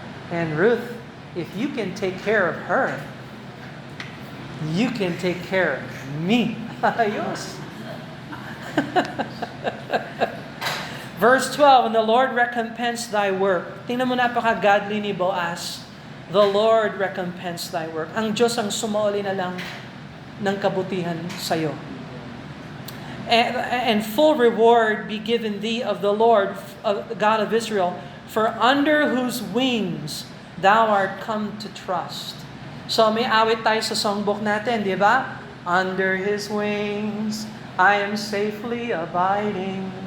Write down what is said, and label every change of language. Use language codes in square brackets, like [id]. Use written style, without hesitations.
[en] And Ruth, if you can take care of her, you can take care of me. Ayos. Verse 12, and the Lord recompense thy work. [tl] Tingnan mo, napaka-godly ni Boaz. [en] The Lord recompense thy work. [tl] Ang Diyos ang sumauli na lang ng kabutihan sa'yo. [en] And full reward be given thee of the Lord, God of Israel, for under whose wings thou art come to trust. [tl] So may awit tayo sa songbook natin, di ba? [en] Under His wings, I am safely abiding.